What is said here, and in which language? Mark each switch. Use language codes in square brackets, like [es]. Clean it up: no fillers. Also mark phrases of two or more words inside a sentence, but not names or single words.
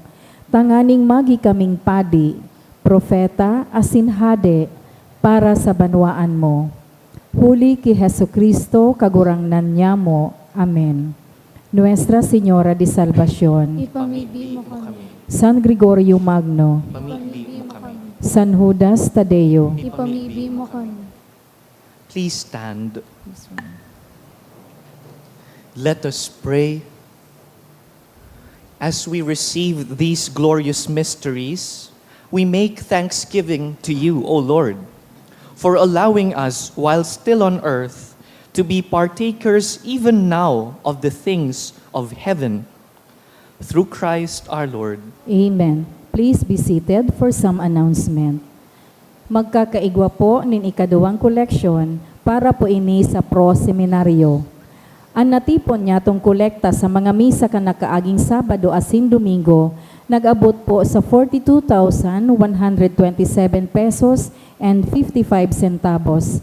[bik] Tanganing magi kaming padi, propeta asin hade, para sa banwaan mo. Huli ki Jesucristo, kagurangnan niya mo. Amen. Nuestra Señora de Salvación, Ipamigbi mo kami. San Gregorio Magno, Pamigbi mo kami. San Judas Tadeo. Ipamigbi mo kami. [en] Please stand. Let us pray. As we receive these glorious mysteries, we make thanksgiving to you, O Lord, for allowing us, while still on earth, to be partakers even now of the things of heaven. Through Christ our Lord. Amen. Please be seated for some announcement. [bik] Magkakaigwa po nin ikaduwang koleksyon para po ini sa pro-seminaryo. Ang natipon niya tong kolekta sa mga misa ka nakaaging Sabado asin Domingo, nag-abot po sa 42,127 [en] pesos and 55 centavos.